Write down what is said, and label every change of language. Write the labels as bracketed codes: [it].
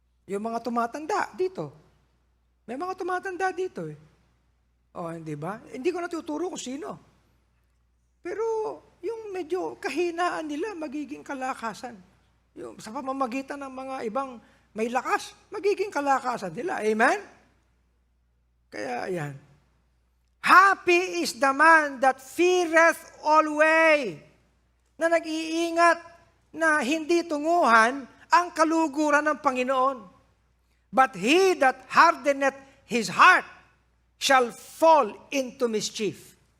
[tl] Yung mga tumatanda dito. May mga tumatanda dito eh. Oh, hindi ba? Hindi ko natuturo kung sino. Pero yung medyo kahinaan nila, magiging kalakasan. Yung, sa pamamagitan ng mga ibang may lakas, magiging kalakasan nila. Amen? Kaya ayan. [en] Happy is the man that feareth always. [tl] Na nag-iingat na hindi tunguhan ang kaluguran ng Panginoon. [en] But he that hardeneth his heart shall fall into mischief.